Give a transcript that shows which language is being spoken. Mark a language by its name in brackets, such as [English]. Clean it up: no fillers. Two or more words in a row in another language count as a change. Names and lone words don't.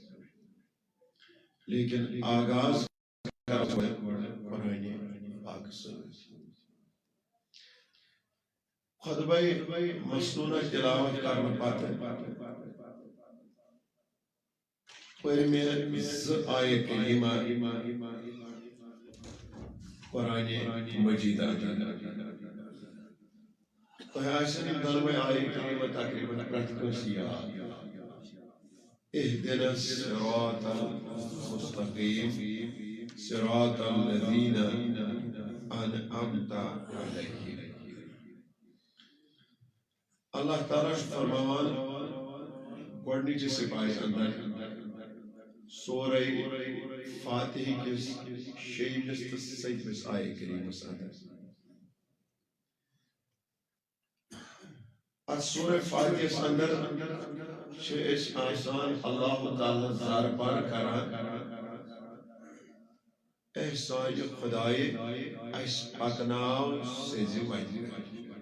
[Kashmiri] لیکن آغاز کرو قرآنِ پاک سۭتۍ خطبہ مسنونہ تلاوت کرنہٕ پتہٕ پٔر مےٚ 2 آیہِ کریٖمہ قرآنِ مجیدہ تۄہہِ آسن یِم دۄنوَے آیہِ کریٖمہ تقریٖباً پرٛٮ۪تھ کٲنٛسہِ یاد [Arabic] اهدنا الصراط المستقيم صراط الذين أنعمت عليهم [Kashmiri] اللہ تعالیٰ چھُ فرماوان گۄڈنِچہِ سپاہہِ اندر سورے فاتحہ کِس 6مِس تہٕ 7مِس آیہِ کریٖمس اندر اتھ سورہ فاتحس اندر چھِ أسۍ آسان اللہ تعالیٰ دربار کران اے سانہِ خۄدایہِ اَسہِ پکناو سیٚزِ وتہِ